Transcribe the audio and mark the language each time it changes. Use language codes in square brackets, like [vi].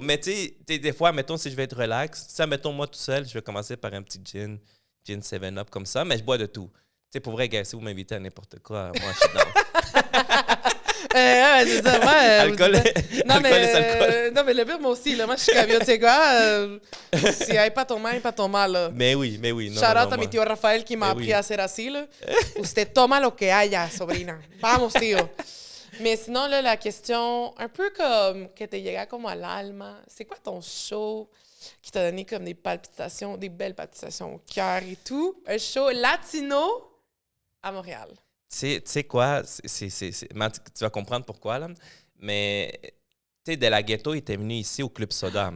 [fr] Mais tu sais, des fois, mettons, si je vais être relax, mettons, moi tout seul, je vais commencer par un petit gin 7-Up comme ça, mais je bois de tout. Tu sais, pour vrai, gars, si vous m'invitez à n'importe quoi, moi, je suis dans. C'est ça, moi. Alcool, non, mais, alcool. Non, mais le pire, moi aussi, là, moi, je suis comme, tu sais quoi, si hay pas ton mal, pas ton mal, là. Mais oui. [en] Shout out [es] a mi tío Rafael [fr] qui m'a appris à [es] hacer así, [fr] là. [es] Usted toma lo que haya, sobrina. Vamos, tío. [fr] Mais sinon, là, la question, un peu comme [es] que te llega como al alma, [fr] c'est quoi ton show qui t'a donné comme des palpitations, des belles palpitations au cœur et tout? Un show latino à Montréal. Tu sais quoi? Tu vas comprendre pourquoi, là. Mais, tu sais, De La Ghetto était venu ici au Club Soda.